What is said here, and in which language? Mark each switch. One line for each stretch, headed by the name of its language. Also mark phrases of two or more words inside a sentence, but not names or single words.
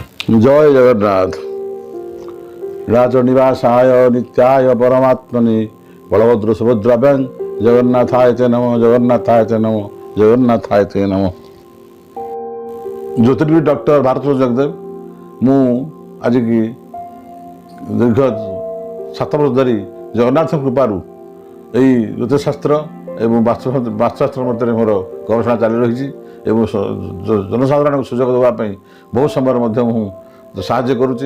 Odia: ଜୟ ଜଗନ୍ନାଥ।
Sanskrit: রাজনিবাসায় নিত্যায় পরমাত্মনে বলভদ্র সুভদ্রাভ্যাং জগন্নাথায় তে নমঃ, জগন্নাথায় তে নমঃ, জগন্নাথায় তে নমঃ।
Odia: ଜ୍ୟୋତିର୍ବିଦ ଡକ୍ଟର ଭାରତ ଜଗଦେବ। ମୁଁ ଆଜିକି ଦୀର୍ଘ 7 ବର୍ଷ ଧରି ଜଗନ୍ନାଥଙ୍କ କୃପାରୁ ଏହି ଜ୍ୟୋତିଷଶାସ୍ତ୍ର ଏବଂ ବାସ୍ତୁଶାସ୍ତ୍ର ମଧ୍ୟରେ ମୋର ଗବେଷଣା ଚାଲି ରହିଛି ଏବଂ ଜନସାଧାରଣଙ୍କୁ ସୁଯୋଗ ଦେବା ପାଇଁ ବହୁ ସମୟରେ ମଧ୍ୟ ମୁଁ ସାହାଯ୍ୟ କରୁଛି।